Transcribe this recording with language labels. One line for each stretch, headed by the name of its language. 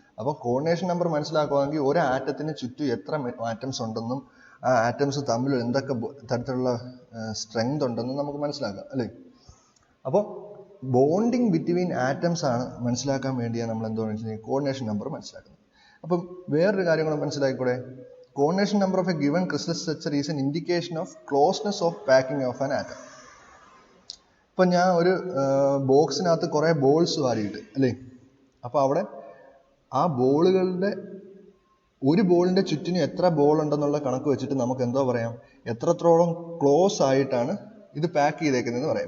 Malayalam: അപ്പോൾ coordination number മനസ്സിലാക്കുകയാണെങ്കിൽ ഒരു ആറ്റത്തിന് ചുറ്റും എത്ര ആറ്റംസ് ഉണ്ടെന്നും ആ ആറ്റംസ് തമ്മിൽ എന്തൊക്കെ തരത്തിലുള്ള സ്ട്രെങ്ത് ഉണ്ടെന്നും നമുക്ക് മനസ്സിലാക്കാം അല്ലേ. അപ്പോൾ ബോണ്ടിങ് ബിറ്റ്വീൻ ആറ്റംസ് ആണ് മനസ്സിലാക്കാൻ വേണ്ടിയാണ് നമ്മൾ എന്താണെന്ന് വെച്ചാൽ കോർഡിനേഷൻ നമ്പർ മനസ്സിലാക്കുന്നത്. അപ്പം വേറൊരു കാര്യം കൂടെ മനസ്സിലാക്കിക്കൂടെ,
English: coordination number of a given crystal structure is an indication of closeness of packing of an atom.
Malayalam: ഇപ്പം ഞാൻ ഒരു ബോക്സിനകത്ത് കുറേ ബോൾസ് വാരിയിട്ട് അല്ലേ, അപ്പോൾ അവിടെ ആ ബോളുകളുടെ ഒരു ബോളിൻ്റെ ചുറ്റിനും എത്ര ബോൾ ഉണ്ടെന്നുള്ള കണക്ക് വെച്ചിട്ട് നമുക്ക് എന്തോ പറയാം, എത്രത്തോളം ക്ലോസ് ആയിട്ടാണ് ഇത് പാക്ക് ചെയ്തേക്കുന്നതെന്ന് പറയാം.